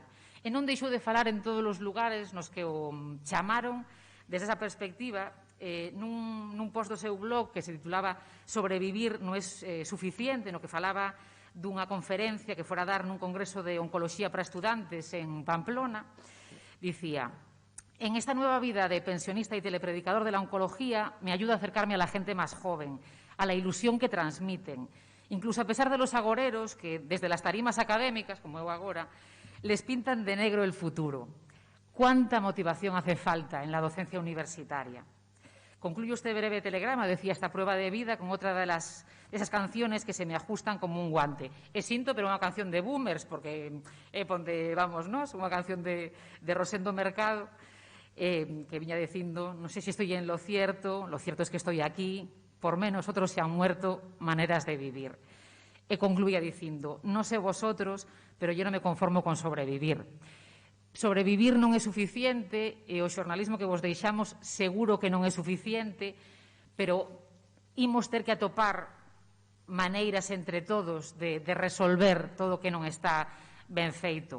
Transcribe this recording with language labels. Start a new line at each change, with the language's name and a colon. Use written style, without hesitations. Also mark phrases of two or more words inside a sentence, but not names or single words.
Galician: E non deixou de falar en todos os lugares nos que o chamaron desde esa perspectiva, nun post do seu blog que se titulaba Sobrevivir non é suficiente, no que falaba dunha conferencia que fora dar nun congreso de oncoloxía para estudantes en Pamplona, dicía:
Spanish: en esta nueva vida de pensionista y telepredicador de la oncología me ayuda a acercarme a la gente más joven, a la ilusión que transmiten, incluso a pesar de los agoreros que desde las tarimas académicas,
Galician: como eu agora,
Spanish: les pintan de negro el futuro. ¿Cuánta motivación hace falta en la docencia universitaria? Concluyo este breve telegrama, decía, esta prueba de vida con otra de esas canciones que se me ajustan como un guante.
Galician: É sinto, pero unha canción de boomers, porque é onde vamos nós, unha canción de Rosendo Mercado, que viña dicindo, non sei se
Spanish: estoy en lo cierto es que estoy aquí, por menos otros se han muerto, maneras de vivir.
Galician: E concluía dicindo,
Spanish: non sé vosotros, pero yo non me conformo con sobrevivir.
Galician: Sobrevivir non é suficiente e o xornalismo que vos deixamos seguro que non é suficiente, pero imos ter que atopar maneiras entre todos de resolver todo o que non está ben feito.